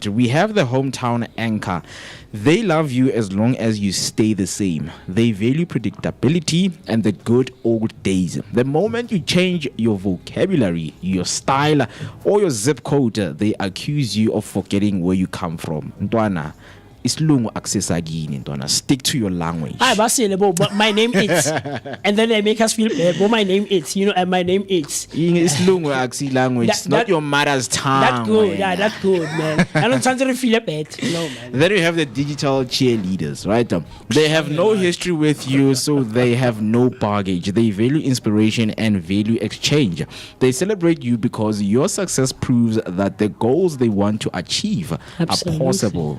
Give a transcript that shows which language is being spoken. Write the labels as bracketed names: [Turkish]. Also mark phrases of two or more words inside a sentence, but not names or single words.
[English] We have the hometown anchor. They love you as long as you stay the same. They value predictability and the good old days. The moment you change your vocabulary, your style, or your zip code, they accuse you of forgetting where you come from. [Zulu] Ntwana, isilungu akusesakini ntwana, [English] stick to your language. But my name is, and then they make us feel bad. But my name is, and my name is. [Zulu] Isilungu akusi language. [English] It's not your mother's tongue. That's good. Man. Yeah, that's good, man. I don't try to feel bad. No, man. Then you have the digital cheerleaders, right? They have no history with you, so they have no baggage. They value inspiration and value exchange. They celebrate you because your success proves that the goals they want to achieve are possible.